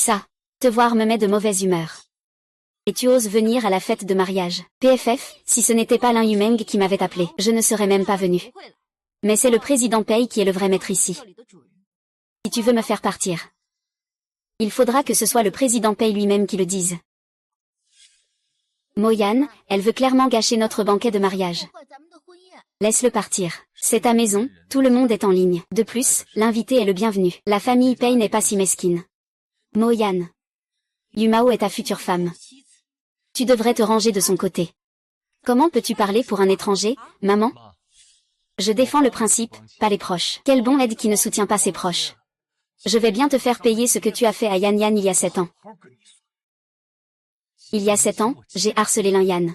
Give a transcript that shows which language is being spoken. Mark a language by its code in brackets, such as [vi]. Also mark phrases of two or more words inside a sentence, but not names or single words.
[fr] Te voir me met de mauvaise humeur. Et tu oses venir à la fête de mariage. PFF, si ce n'était pas Lin Yumeng qui m'avait appelé, je ne serais même pas venu. Mais c'est le président Pei qui est le vrai maître ici. Si tu veux me faire partir, il faudra que ce soit le président Pei lui-même qui le dise. Mo-Yan, elle veut clairement gâcher notre banquet de mariage. Laisse-le partir. C'est ta maison, tout le monde est en ligne. De plus, l'invité est le bienvenu. La famille Pei n'est pas si mesquine. Mo-Yan. Yumao est ta future femme. Tu devrais te ranger de son côté. Comment peux-tu parler pour un étranger, maman? Je défends le principe, pas les proches. Quel bon aide qui ne soutient pas ses proches. Je vais bien te faire payer ce que tu as fait à Yan Yan il y a 7 ans. Il y a 7 ans, j'ai harcelé Lin Yan.